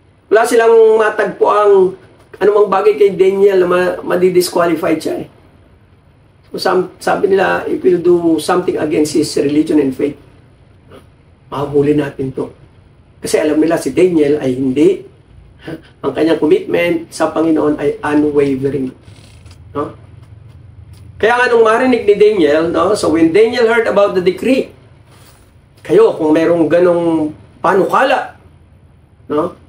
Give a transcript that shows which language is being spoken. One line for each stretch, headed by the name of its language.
Filipino: Wala silang matagpo ang anumang bagay kay Daniel na madidisqualified siya.
English: So
Filipino: sabi nila,
English: if we'll do something against his religion and faith,
Filipino: mahuli natin to. Kasi alam nila si Daniel ay hindi. Ang kanyang commitment sa Panginoon ay unwavering. No? Kaya nga nung marinig ni Daniel, no?
English: So when Daniel heard about the decree,
Filipino: kayo kung merong ganong panukala, no?